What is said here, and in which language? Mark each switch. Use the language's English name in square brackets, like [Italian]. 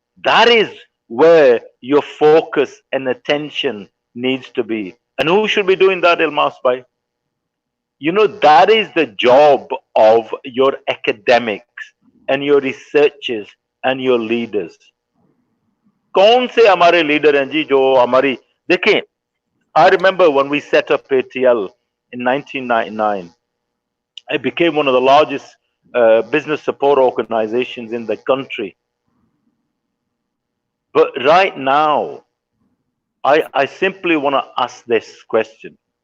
[English] That is where your focus and attention needs to be. And who should be doing that, Almas Bhai? You know, that is the job of your academics and your researchers and your leaders. [Hindi] कौन से हमारे leader हैं जी जो हमारी देखें? [English] I remember when we set up ATL in 1999, It became one of the largest business support organizations in the country. But right now, I simply want to ask this question.